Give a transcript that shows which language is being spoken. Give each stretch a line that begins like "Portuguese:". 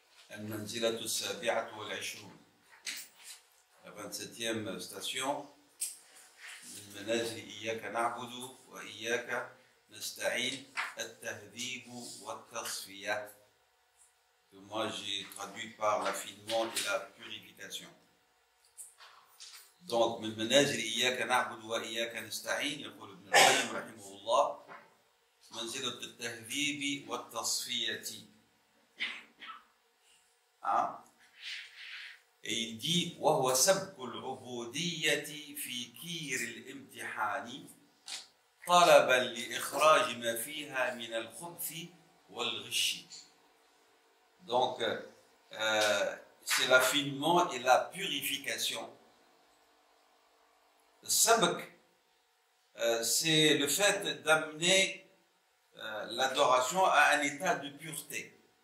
Arabic: المنزلة السابعة والعشرون،
French: la 27e station
Arabic: من منازل إياك نعبد وإياك نستعين التهذيب والتصفية,
French: que moi j'ai traduit par l'affinement et la purification.
Arabic: Donc من منازل إياك نعبد وإياك نستعين يقول ابن القيم رحمه الله منزلة التهذيب والتصفية.
French: Et il dit
Arabic: وهو سبك العبودية في كير الامتحان طلبا لإخراج ما فيها من الخبث والغش.
French: Donc c'est l'affinement et la purification. Le sabk, c'est le fait d'amener l'adoration à un état de pureté.